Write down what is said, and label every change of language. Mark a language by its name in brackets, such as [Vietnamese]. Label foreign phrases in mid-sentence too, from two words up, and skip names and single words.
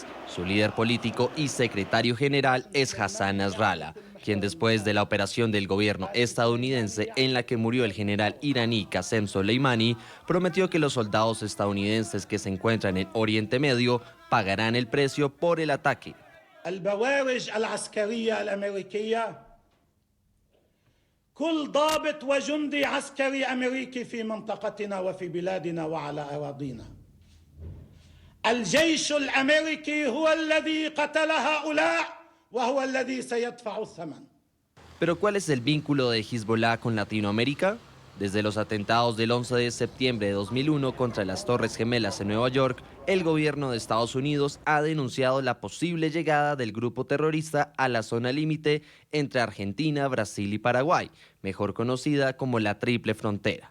[Spanish] Su líder político y secretario general es Hassan Nasrallah, quien después de la operación del gobierno estadounidense en la que murió el general iraní Qasem Soleimani, prometió que los soldados estadounidenses que se encuentran en Oriente Medio pagarán el precio por el ataque. [Arabic] كل ضابط وجندي عسكري أمريكي في منطقتنا وفي بلادنا وعلى أراضينا. الجيش الأمريكي هو الذي قتل هؤلاء وهو الذي سيدفع الثمن. [Spanish] ¿Pero cuál es el vínculo de Hezbollah con Latinoamérica? Desde los atentados del 11 de septiembre de 2001 contra las Torres Gemelas en Nueva York, el gobierno de Estados Unidos ha denunciado la posible llegada del grupo terrorista a la zona límite entre Argentina, Brasil y Paraguay, mejor conocida como la Triple Frontera.